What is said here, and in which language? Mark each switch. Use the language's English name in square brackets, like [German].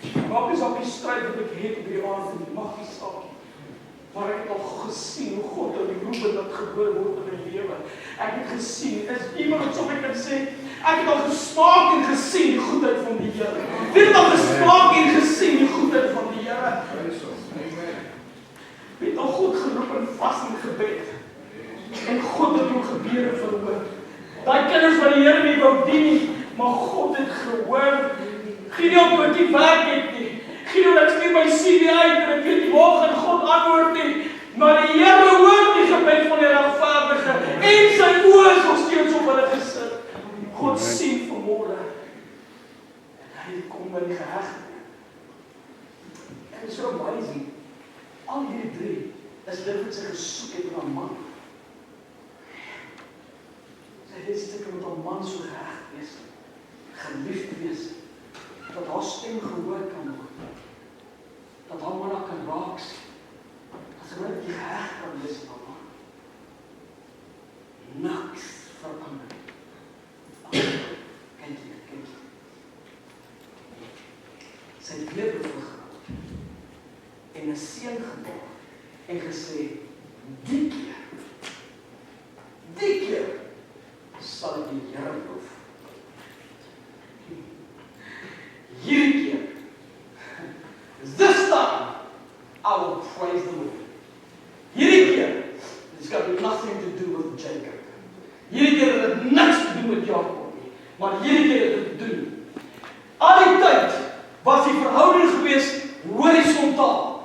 [Afrikaans] Maak is op die strijd wat ek het op die aard en mag die saak. Maar ek het al gesien hoe God in die Ruben dat gebeur word in die lewe. Ek het gesien, is iemand wat so my kan sê, ek het al gesmaak en gesien die goedheid van die Here. Wie het al gesmaak en gesien die goedheid van die Here? Wie het al God geroep in vas en gebed. En God het jou gebeure verhoor. Daai kinders van die Here nie wou dien nie, maar God het gehoor. Gideon wat die werk het nie. Gideon ek stuur my CV uit en ek weet nie waar gaan God antwoord nie. Maar die Here hoor die gebed van die regverdige en sy oë is nog steeds op hulle gesit. God sien vanmôre. En hy kom by die gehegte. En dit is so amazing. Al hierdie drie is dit wat sy gesoek het na 'n man. Sy het steeds met 'n man so geheg wees. Geliefd wees. Dat haar stem gehoor kan word. Dat haar man kan raak sien. Dat sy net die geheg kan wees aan haar. Niks verander. Kijk hier. Sy het lewe vergaan. En 'n seun gebaar. En gesê, die keer sal ek die Here loof. Hierdie keer, [English] this time, I will praise the Lord. [Afrikaans] Hierdie keer, [English] it's got nothing to do with Jacob. [Afrikaans] Hierdie keer het dit niks te doen met Jakob nie, maar hierdie keer het dit te doen. Al die tyd was die verhouding gewees horisontaal.